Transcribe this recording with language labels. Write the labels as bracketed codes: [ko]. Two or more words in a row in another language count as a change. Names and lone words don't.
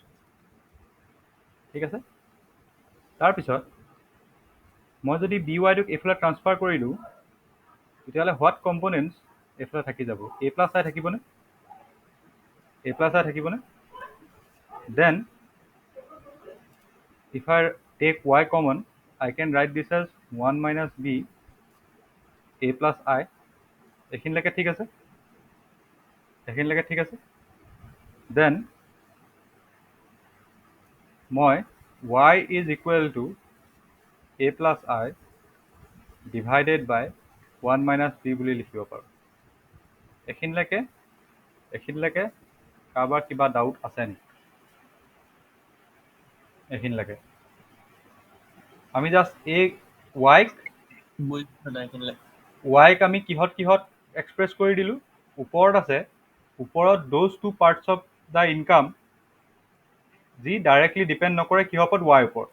[as] ঠিক আছে, তাৰপিছত মই যদি বি ৱাইটোক এইফালে ট্ৰান্সফাৰ কৰি দিওঁ তেতিয়াহ'লে [en] what components [as] এইফালে থাকি যাব, [en] a plus i [as] থাকিবনে, [en] a plus i [as] থাকিবনে? [en] দেন if I take y common, I can write this as 1 minus b a plus i. [as] এইখিনিলৈকে ঠিক আছে, এইখিনিলৈকে ঠিক আছে। [en] দেন মই y is equal to a plus i divided by 1 minus b [as] বুলি লিখিব পাৰোঁ। এইখিনিলৈকে কাৰোবাৰ কিবা ডাউট আছে নেকি? এইখিনিলৈকে আমি জাষ্ট এই ৱাইক আমি কিহত এক্সপ্ৰেছ কৰি দিলোঁ, ওপৰত আছে, ওপৰত [en] those two parts of the income [as] যি [en] directly depend [as] নকৰে কিহৰ ওপৰত, ৱাইৰ ওপৰত।